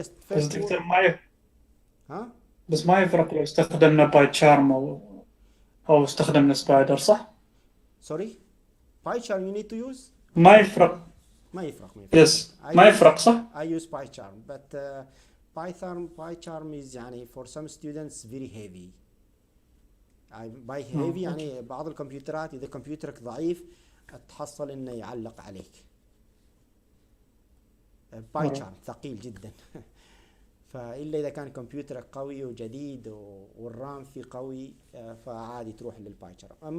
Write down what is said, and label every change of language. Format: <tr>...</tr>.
<ar>بس دكتور بس ما يفرق لو استخدمنا باي تشارم أو استخدمنا سبايدر، صح؟</ar> <en>Sorry? PyCharm you need to use?</en> <ar>ما يفرق ما يفرق ما يفرق. Yes. ما يفرق صح؟</ar> <en>I use PyCharm, but PyCharm is يعني for some students very heavy. by heavy</en> <ar>يعني بعض الكمبيوترات إذا كمبيوترك ضعيف تحصل إنه يعلق عليك. PyCharm ثقيل جدا. فإلا إذا كان كمبيوترك قوي وجديد والرام فيه قوي فعادي تروح للبايشارم.</ar>